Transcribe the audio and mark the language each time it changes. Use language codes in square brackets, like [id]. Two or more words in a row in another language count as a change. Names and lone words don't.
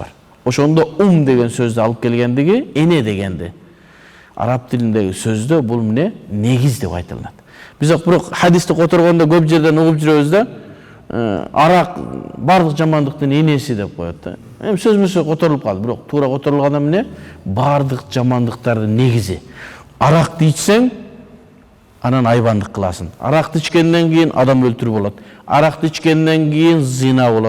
[ky] Oşonda degen sözde alıp kelgendigi ene degendi. Arap dilindeki sözde bu ne? Negiz dep aytılат. Biz bırak hadiste oturganda көп жерден угуп жүрөбүз да. Arak бардык жамандыктын энеси деп коет да. Сөз мүсө которулуп калды. Бирок туура которулган эмне? Бардык жамандыктардын негизи. Аракты ичсең, анан айбандык кыласың. Аракты ичкенден кийин адам өлтүрүү болот. Аракты ичкенден кийин зина болот.